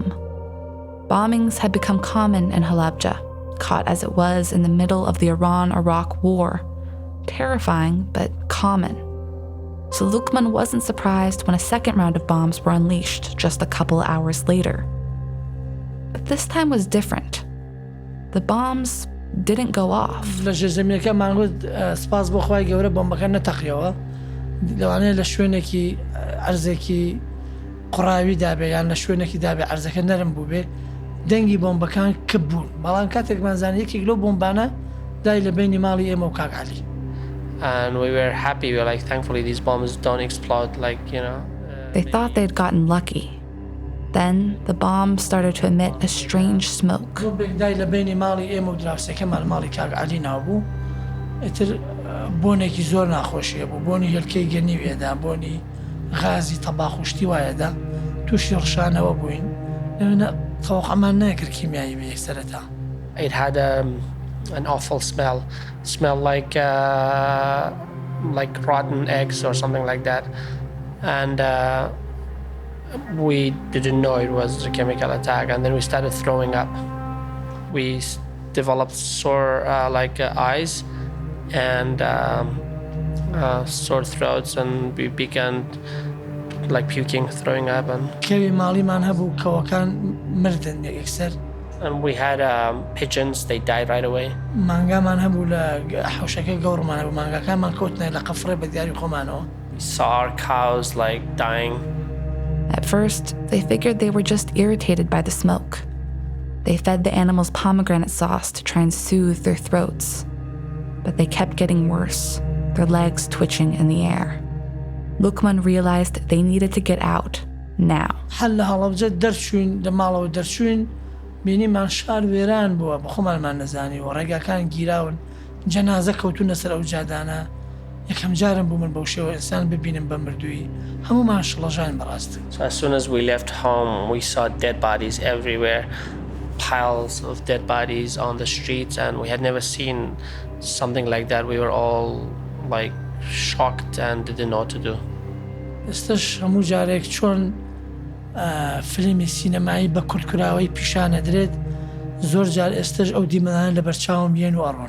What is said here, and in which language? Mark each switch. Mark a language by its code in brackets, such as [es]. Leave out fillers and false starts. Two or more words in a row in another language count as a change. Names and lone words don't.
[en] Bombings had become common in Halabja, caught as it was in the middle of the Iran-Iraq war. Terrifying, but common. So Luqman wasn't surprised when a second round of bombs were unleashed just a couple hours later. But this time was different. The bombs didn't go off. [ckb] لە ژێرزەمینەکە مانگوت سپاس بۆ خوای گەورە بۆمبەکە نەتەقیەوە لەوانەیە لە شوێنێکی ئەرزێکی قوڕاوی دابێ یان لە شوێنێکی دابێ ئەرزەکە نەرم بوو بێ دەنگی بۆمبەکان کپ بوون بەڵام کاتێکمان زانی یەکێک لەو بۆمبانە دای لە بینی ماڵی ئێمە و کاک عەلی. [en] And we were happy. We were like, thankfully, these bombs don't explode. Like, you know. They thought they'd gotten lucky. Then the bomb started to emit a strange smoke. [ckb] دای لە بینی ماڵی ئێمە و دراوسەکەمان ماڵی کاک عەلی ناوبوو. ئیتر بۆنێکی زۆر ناخۆشیە بوو. بۆنی هێلکەی گەنیوێدا، بۆنی غازی تەباخ و شتی وایەدا. تووشی ڕشانەوە بووین. لەوێنە تەوەقعمان نەکرد کیمیایی بە یەکسەرەتا. [en] It had an awful smell. Smelled like rotten eggs or something like that. And we didn't know it was a chemical attack. And then we started throwing up. We developed sore eyes and sore throats, and we began like puking, throwing up. And [ckb] کەوی ماڵیمان هەبوو کەوەکان مردن یەکسەر. [en] And we had pigeons, they died right away. [ckb] مانگامان هەبوو لە حەوشەکە گەوڕمان هەبوو مانگاکانمان کەوتنە لە قەفڕێ بە دیاری خۆمانەوە. [en] We saw our cows like dying. At first, they figured they were just irritated by the smoke. They fed the animals pomegranate sauce to try and soothe their throats. But they kept getting worse, their legs twitching in the air. Lukman realized they needed to get out, now. [ckb] حل لە هەڵەبجە دەرچوین لە ماڵەوە دەرچوین بینیمان شار وێران بووە بە خۆمانمان نەزانی و ڕێگاکان گیراون جەنازە کەوتونە سەر ئەو جادانە یەکەم جارم بوو من بەو شێوە ئینسان ببینم بە مردووی هەموومان شڵەژان بەڕاست. [en] So as soon as we left home, we saw dead bodies everywhere, piles of dead bodies on the streets, and we had never seen something like that. We were all like shocked and didn't know what to do. [ckb] ئێستش هەموو جارێک چۆن فیلمی سینەمایی بە کورتکراوەی پیشانە درێت زۆر جار ئێستش ئەو دیمەدانە لە بەرچاوم بێن و ئەڕۆن.